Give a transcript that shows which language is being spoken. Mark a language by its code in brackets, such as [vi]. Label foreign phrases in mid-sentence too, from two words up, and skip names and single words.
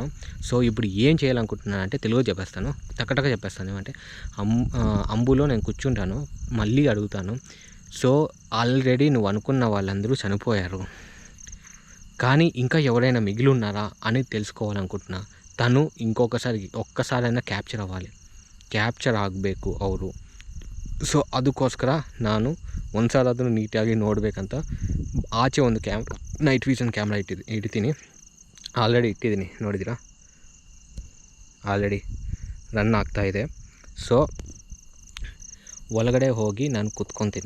[te] సో ఇప్పుడు ఏం చేయాలనుకుంటున్నాను అంటే తెలుగు చెప్పేస్తాను, టకటక చెప్పేస్తాను. ఏమంటే అంబులో నేను కూర్చుంటాను, మళ్ళీ అడుగుతాను. సో ఆల్రెడీ నువ్వు అనుకున్న వాళ్ళందరూ చనిపోయారు, కానీ ఇంకా ఎవరైనా మిగిలి ఉన్నారా అని తెలుసుకోవాలనుకుంటున్నా. తను ఒక్కసారైనా క్యాప్చర్ అవ్వాలి. [kn] ಕ್ಯಾಪ್ಚರ್ ಆಗಬೇಕು ಅವರು. ಸೊ ಅದಕ್ಕೋಸ್ಕರ ನಾನು ಒಂದು ಸಾಲಾದರೂ ನೀಟಾಗಿ ನೋಡಬೇಕಂತ ಆಚೆ ಒಂದು ನೈಟ್ ವಿಷನ್ ಕ್ಯಾಮ್ರಾ ಇಡ್ತೀನಿ. ಆಲ್ರೆಡಿ ಇಟ್ಟಿದ್ದೀನಿ, ನೋಡಿದ್ದೀರಾ, ಆಲ್ರೆಡಿ ರನ್ ಆಗ್ತಾಯಿದೆ. ಸೊ ಒಳಗಡೆ ಹೋಗಿ ನಾನು ಕೂತ್ಕೊತೀನಿ.